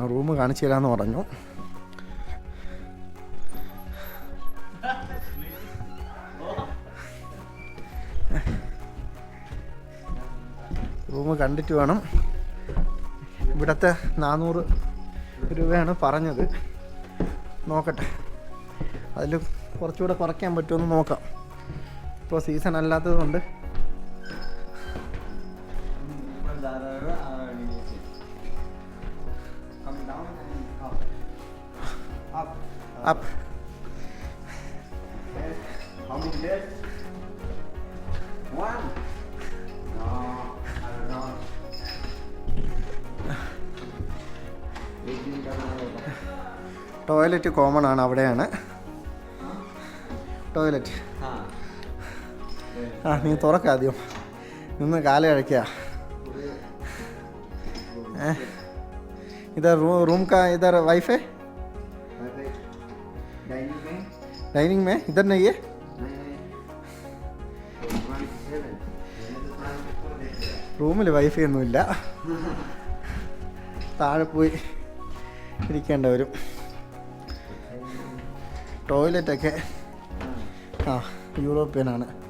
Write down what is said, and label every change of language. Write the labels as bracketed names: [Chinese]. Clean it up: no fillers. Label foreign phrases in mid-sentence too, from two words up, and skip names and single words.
[Malayalam] റൂം കാണിച്ചു തരാമെന്ന് പറഞ്ഞു. റൂം കണ്ടിട്ട് വേണം. ഇവിടുത്തെ 400 രൂപയാണ് പറഞ്ഞത്. നോക്കട്ടെ, അതിൽ കുറച്ചുകൂടെ കുറയ്ക്കാൻ പറ്റുമെന്ന് നോക്കാം. ഇപ്പോൾ സീസൺ അല്ലാത്തത് കൊണ്ട് up. [English] How many days? One. No, I don't know. toilet common [Malayalam] ആണ്, അവിടെയാണ് ടോയ്ലറ്റ്. നീ തുറക്കാം ആദ്യം, നിന്ന് കാലം അഴയ്ക്കുക. [Hindi] इधर रूम का इधर वाईफाई डाइनिंग में इधर नहीं है. [Malayalam] റൂമിൽ വൈഫൈ ഒന്നുമില്ല, താഴെ പോയി ഇരിക്കേണ്ട വരും. ടോയ്ലറ്റൊക്കെ യൂറോപ്യനാണ്.